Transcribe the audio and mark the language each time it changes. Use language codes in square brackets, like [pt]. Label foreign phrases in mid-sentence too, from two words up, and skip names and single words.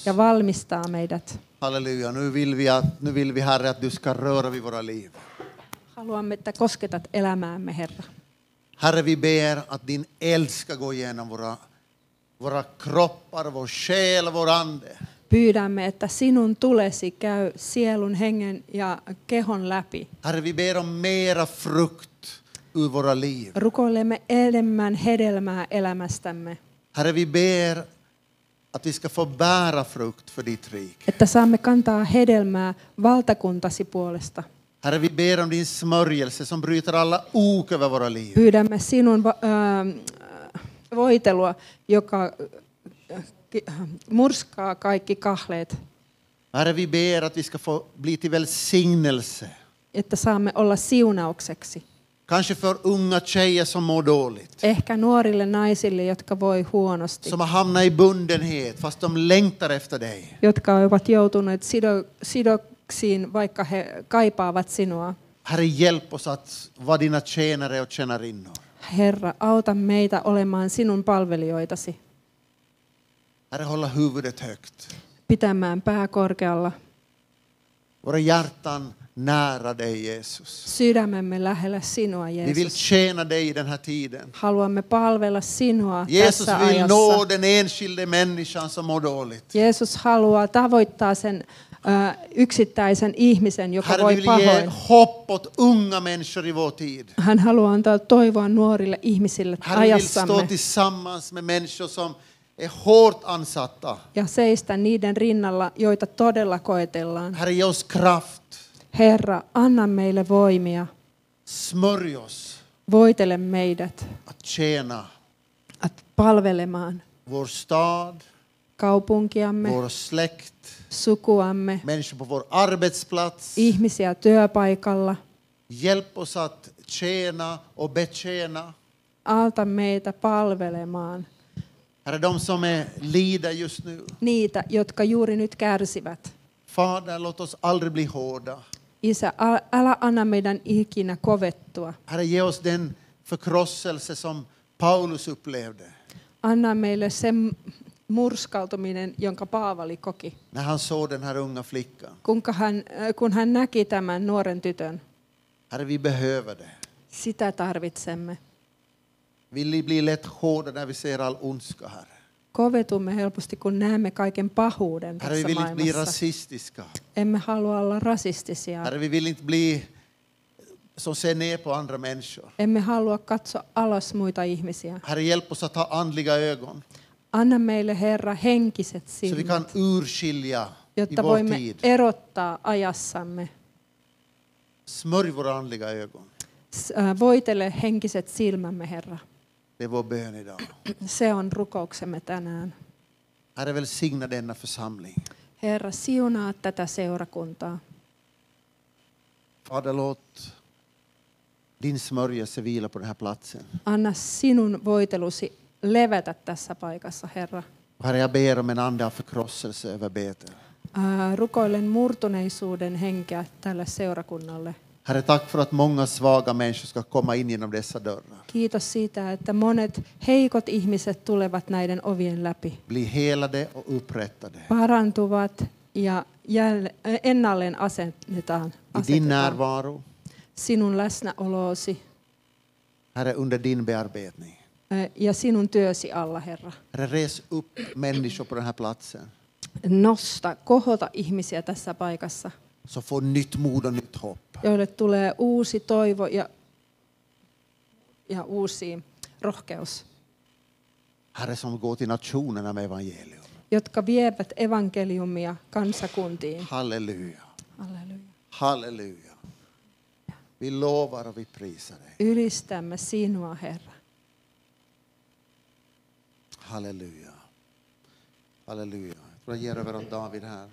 [fi] ja valmistaa meidät. Halleluja. [sv] Nu vill vi Herre att du ska röra vid våra liv. [fi] Haluamme, että kosketat elämäämme, Herra. [sv] Herre, vi ber att din eld ska gå igenom våra våra kroppar, vår själ, vår ande. [fi] Pyydämme, että sinun tulesi käy sielun, hengen ja kehon läpi. [sv] Herre, vi ber om mera frukt ur våra liv. [fi] Rukoilemme enemmän hedelmää elämästämme, [sv] Herre, vi ber att vi ska få bära frukt för ditt rike. [fi] että saamme kantaa hedelmää valtakuntasi puolesta. [sv] Herre, vi ber om din smörjelse som bryter alla ok över våra liv. [fi] Pyydämme sinun voitelua, joka murskaa kaikki kahleet, [sv] Herre, vi ber att vi ska få bli till välsignelse. [fi] että saamme olla siunaukseksi. [sv] Kanske för unga tjejer som mår dåligt. [fi] Ehkä nuorille naisille, jotka voi huonosti, [sv] Som har hamnat i bundenhet fast de längtar efter dig. [fi] jotka ovat joutuneet sidoksiin, vaikka he kaipaavat sinua. [sv] Herre, hjälp oss att vara dina tjänare och tjänarinnor. [fi] Herra, auta meitä olemaan sinun palvelijoitasi, [sv] Herre, hålla huvudet högt. [fi] pitämään pää korkealla, [sv] Våra hjärtan nära dig, Jesus. [fi] sydämemme lähellä sinua, [sv] Vi vill [fi] Jeesus. [sv] tjäna dig i den här tiden. [fi] Haluamme palvella sinua [sv] Jesus [fi] tässä [sv] vill [fi] ajassa. [sv] nå den enskilde människan som mår dåligt. [fi] Jeesus haluaa tavoittaa sen yksittäisen ihmisen, joka [sv] Herre, vi [fi] voi [sv] vill ge [fi] pahoin. [sv] hopp åt unga människor i vår tid. [fi] Hän haluaa antaa toivoa nuorille ihmisille [sv] Herre, vi vill stå [fi] ajassamme [sv] tillsammans med människor som är hårt ansatta. [fi] ja seistä niiden rinnalla, joita todella koetellaan. [sv] Herre, ge oss kraft. [fi] Herra, anna meille voimia, [sv] Smörj oss [fi] voitele meidät [sv] att tjäna [fi] palvelemaan [sv] vår stad, [fi] kaupunkiamme, [sv] vår släkt, [fi] sukuamme, [sv] människor på vår arbetsplats. [fi] ihmisiä työpaikalla. [sv] Hjälp oss att tjäna och betjäna. [fi] Auta meitä palvelemaan [sv] Herre, de som lider just nu. [fi] niitä, jotka juuri nyt kärsivät. [sv] Fader, låt oss aldrig bli hårda. [fi] Isä, älä anna meidän ikinä kovettua. [sv] Herre, ge oss den förkrosselse som Paulus upplevde [fi] Anna meille se murskautuminen, jonka Paavali koki, [sv] när han såg den här unga flickan. [fi] kun hän näki tämän nuoren tytön. [sv] Herre, vi behöver det. [fi] Sitä tarvitsemme. [sv] Vi blir lätt hårda när vi ser all ondska, Herre. [fi] Kovetumme helposti, kun näemme kaiken pahuuden [sv] Herre, vi [fi] tässä [sv] vill inte bli [fi] maailmassa. [sv] rasistiska. [fi] Emme halua olla rasistisia. [sv] Herre, vi vill inte bli som ser ner på andra människor. [fi] Emme halua katsoa alas muita ihmisiä. [sv] Herre, hjälp oss att ha andliga ögon [fi] Anna meille, Herra, henkiset [sv] så vi [fi] silmät, [sv] kan urskilja i [fi] jotta [sv] vår [fi] voimme [sv] tid. [fi] erottaa ajassamme. [sv] Smörj våra andliga ögon. [fi] Voitele henkiset silmämme, Herra. [sv] Det är vår bön idag. [fi] Se on rukouksemme tänään. [sv] Herre, välsigna denna församling. [fi] Herra, siunaa tätä seurakuntaa. [sv] Fader, låt din smörjelse vila på den här platsen. [fi] Anna sinun voitelusi levätä tässä paikassa, Herra. [sv] Herre, jag ber om en ande av förkrosselse över Betel. [fi] Rukoilen murtuneisuuden henkeä tälle seurakunnalle. [sv] Herre, tack för att många svaga människor ska komma in genom dessa dörrar. [fi] Kiitos siitä, että monet heikot ihmiset tulevat näiden ovien läpi. [sv] Bli helade och upprättade. [fi] Parantuvat ja ennalleen asetetaan. [sv] I din närvaro, [fi] Sinun läsnäoloosi [sv] Herre, under din bearbetning. [fi] ja sinun työsi alla, Herra. [sv] Herre, res upp människor på den här platsen. [fi] Nosta, kohota ihmisiä tässä paikassa, [sv] Så får nytt mod och nytt hopp. [fi] joille tulee uusi toivo ja uusi rohkeus, [sv] Herre, som går till nationerna med evangelium. [fi] jotka vievät evankeliumia kansakuntiin. Halleluja. Halleluja. Halleluja. [sv] Vi lovar och vi prisar dig. [fi] Ylistämme sinua, Herra. Halleluja. Halleluja. [sv] Jag tror jag ger över åt David här.